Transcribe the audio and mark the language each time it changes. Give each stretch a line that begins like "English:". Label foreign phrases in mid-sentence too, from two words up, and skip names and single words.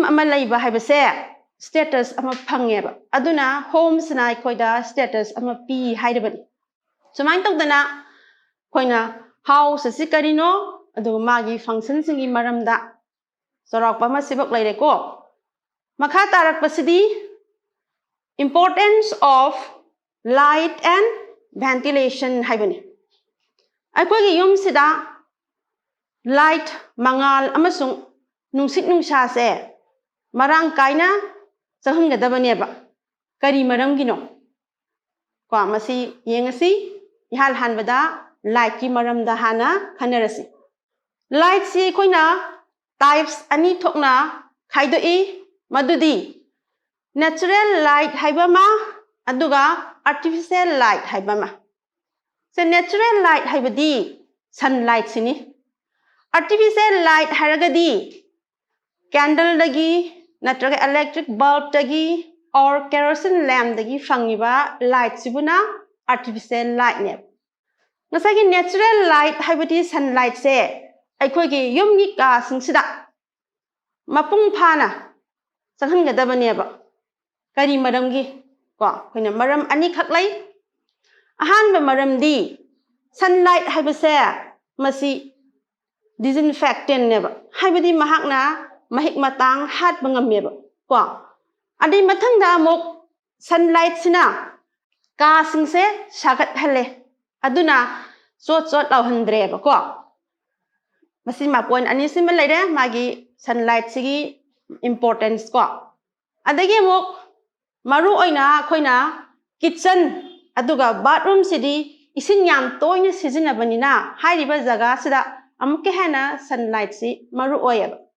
Manipuri: ama leiba haibase status ama phangeba aduna home sina koida status ama pi haidabani sumain tawdana koina house sikarino adu magi function singi maramda sorakpa ma sibak leire ko makha tarak pasidi
English: importance of light and ventilation
Manipuri: haibani. Aikogi yum sida light mangal amasung nungsit nungsa se marang kaina changhangadabani ba kari maramgino ko masi yengasi ihal hanbada light ki maramda hana khanarasi. Light si koina types ani thokna khaidoi madudi
English: natural light
Manipuri: haibama aduga
English: artificial light
Manipuri: haibama. So
English: natural light
Manipuri: haibadi sunlight sini.
English: Artificial light
Manipuri: haragadi candle dagi natraga
English: electric bulb
Manipuri: dagi or
English: kerosene lamp
Manipuri: dagi fangiba light sibuna
English: artificial light
Manipuri: ne. Ngasagi
English: natural light
Manipuri: haibadi sunlight se aikogi yumgi ka singsida mapung phana changhangadabani ba kari maramgi ko koina maram ani khaklai ahanba maramdi sunlight haibase masi disinfectant neba haibadi mahakna mahik matang hat bangameba ko adi mathangda amuk sunlight sina ka singse sagat hale aduna chot lawhandre ba ko masi ma point ani sim laide magi sunlight sigi importance ko adagi amuk maru oina khoina kitchen aduga bathroom sidi isin yam toina sijinabanina hairiba jaga sida amuke hana sunlight si maru oyaba.